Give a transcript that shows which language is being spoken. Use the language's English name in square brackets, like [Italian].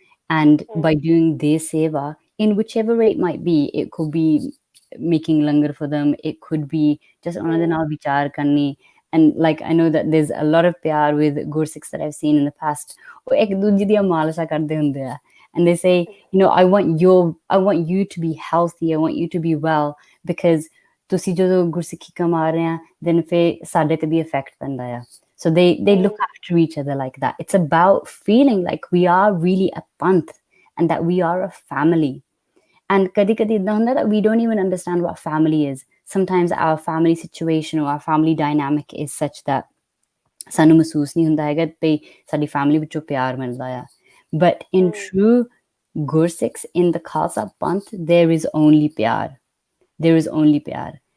[English] And by doing their seva, in whichever way it might be, it could be making langar for them, it could be just [Punjabi] ਉਹਨਾਂ ਦੇ ਨਾਲ ਵਿਚਾਰ ਕਰਨੀ. [English] And like I know that there's a lot of pyar with Gursikhs that I've seen in the past. [Punjabi] ਉਹ ਇੱਕ ਦੂਜੇ ਦੀਆਂ ਮਾਲਸ਼ਾਂ ਕਰਦੇ ਹੁੰਦੇ ਆ, [English] and they say, I want you to be healthy, I want you to be well, because [Punjabi] ਤੁਸੀਂ ਜਦੋਂ ਗੁਰਸਿੱਖੀ ਕਮਾ ਰਹੇ ਆ then ਫਿਰ ਸਾਡੇ ਤੇ ਵੀ ਇਫੈਕਟ ਪੈਂਦਾ ਆ [English] so they look after each other like that. It's about feeling like we are really a panth and that we are a family. And [Punjabi] kadi kadi idda hunda [English] that we don't even understand what family is. Sometimes our family situation or our family dynamic is such that [Punjabi] ਸਾਨੂੰ ਮਹਿਸੂਸ ਨਹੀਂ ਹੁੰਦਾ ਹੈਗਾ ਤੇ ਸਾਡੀ family ਵਿੱਚੋਂ ਪਿਆਰ ਮਿਲਦਾ ਆ [English] but in true Gursikhs in the Khalsa Panth there is only pyar. There is only pyar.